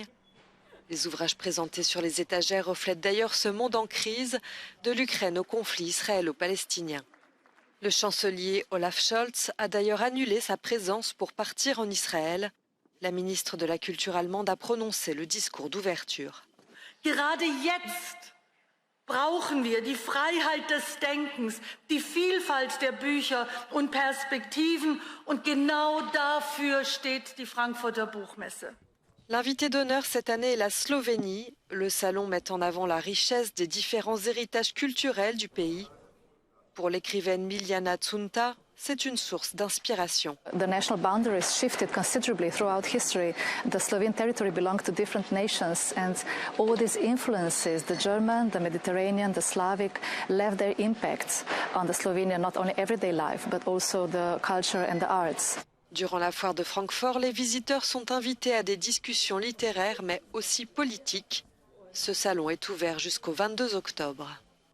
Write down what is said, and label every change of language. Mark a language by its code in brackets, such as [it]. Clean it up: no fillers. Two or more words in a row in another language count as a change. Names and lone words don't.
[fr] Les ouvrages présentés sur les étagères reflètent d'ailleurs ce monde en crise, de l'Ukraine au conflit israélo-palestinien. Le chancelier Olaf Scholz a d'ailleurs annulé sa présence pour partir en Israël. La ministre de la Culture allemande a prononcé le discours d'ouverture. [de] Gerade jetzt brauchen wir die Freiheit des Denkens, die Vielfalt der Bücher und Perspektiven, und genau dafür steht die Frankfurter Buchmesse. [fr] L'invité d'honneur cette année est la Slovénie. Le salon met en avant la richesse des différents héritages culturels du pays. Pour l'écrivaine Miljana Tsunta, c'est une source d'inspiration. [en] The national boundaries shifted considerably throughout history. The Slovene territory belonged to different nations, and all these influences, the German, the Mediterranean, the Slavic, left their impact on the Slovenian, not only everyday life, but also the culture and the arts. [fr] Durant la foire de Francfort, les visiteurs sont invités à des discussions littéraires, mais aussi politiques. Ce salon est ouvert jusqu'au 22 octobre.